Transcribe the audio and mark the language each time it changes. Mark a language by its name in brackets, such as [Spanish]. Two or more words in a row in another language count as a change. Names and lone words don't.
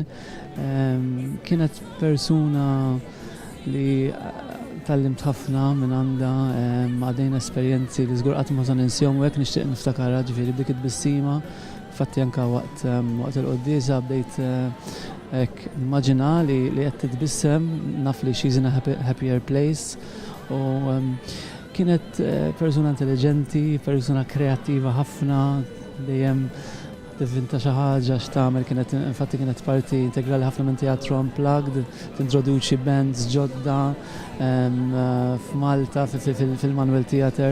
[Maltese] Kienet persuna li tallimt ħafna minn għandha, għadejna esperjenzi li żgur qatt ma se ninsihom u hekk nixtieq niftakarha ġifieri b'dik it-tbissima. Infatti anke waqt il-qoddiesa bdejt immaġina li qed titbissem naf li [English] she's in a happier place [Maltese] u kienet persuna intelligenti, persuna kreattiva ħafna dejjem tivvinta xi ħaġa x'tagħmel infatti kienet parti integrali ħafna minn Teatru Unplugged, tintroduċi bands ġodda f'Malta fil-Manuel Theatre.